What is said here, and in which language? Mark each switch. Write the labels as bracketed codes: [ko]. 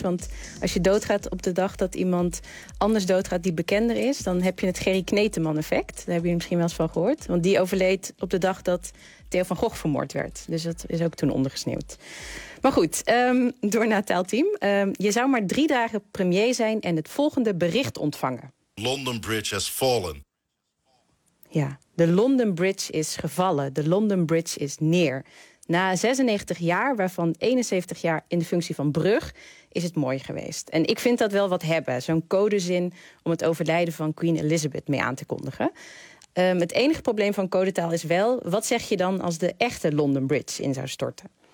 [nl] Want als je doodgaat op de dag dat iemand anders doodgaat die bekender is, dan heb je het Gerry Kneteman effect. Daar heb je misschien wel eens van gehoord. Want die overleed op de dag dat Theo van Gogh vermoord werd. Dus dat is ook toen ondergesneeuwd. Maar goed, door naar het taalteam. Je zou maar 3 dagen premier zijn en het volgende bericht ontvangen. [en] London Bridge has fallen. [nl] Ja, de London Bridge is gevallen. De London Bridge is neer. Na 96 jaar, waarvan 71 jaar in de functie van brug, is het mooi geweest. En ik vind dat wel wat hebben, zo'n codezin om het overlijden van Queen Elizabeth mee aan te kondigen. Het enige probleem van codetaal is wel, wat zeg je dan als de echte London Bridge in zou storten?